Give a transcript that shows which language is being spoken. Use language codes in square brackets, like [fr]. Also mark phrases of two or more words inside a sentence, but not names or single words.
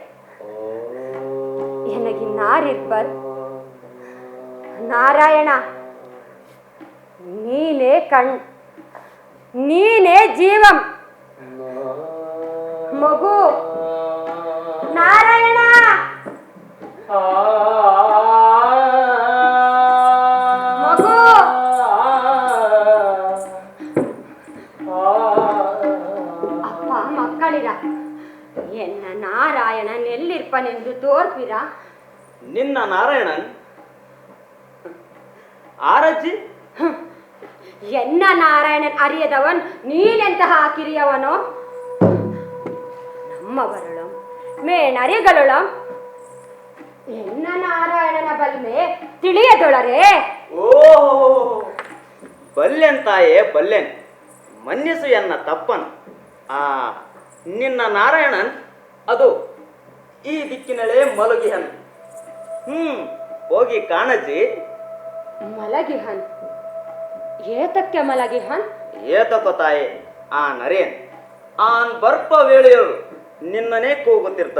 [kn] ಎನಗಿನ್ನಾರಿರ್ಬರ್ ನಾರಾಯಣ, ನೀನೇ ಕಣ್, ನೀನೇ ಜೀವಂ. ಮಗು, ನಾರಾಯಣ, ಮಗು, ಅಪ್ಪ ಮಕ್ಕಳಿರ ಎನ್ನ ನಾರಾಯಣನ್ ಎಲ್ಲಿರ್ಪನೆಂದು ತೋರ್ಪಿರ? ನಿನ್ನ ನಾರಾಯಣನ್ ಆರಜ್ಜಿ? ಎನ್ನ ನಾರಾಯಣನ್ ಅರಿಯದವನ್ ನೀನೆಂತಹ ಕಿರಿಯವನೋ? ನಮ್ಮ ಬರಳಂ ಮೇಣರಿಗಳೊಳಂ ಎನ್ನ ನಾರಾಯಣನ ಬಲ್ಮೆ ತಿಳಿಯದೊಳರೆ. ಓ, ಬಲ್ಲೆನ್ ತಾಯೇ ಬಲ್ಲೆನ್, ಮನ್ನಿಸು ಎನ್ನ ತಪ್ಪನ್. ನಿನ್ನ ನಾರಾಯಣನ್ ಅದು ಈ ದಿಕ್ಕಿನಲ್ಲೇ ಮಲಗಿಹನ್. ಹೋಗಿ ಕಾಣಜ್ಜಿ. ಮಲಗಿಹನ್? ಏತಕ್ಕೆ ಮಲಗಿಹನ್? ಏತಕ್ಕೋ ತಾಯೇ, ಆ ನರೇನ್ ಆನ್ ಬರ್ಪ ವೇಳೆಯರು ನಿನ್ನನೇ ಕೂಗುತ್ತಿರ್ತಾನ.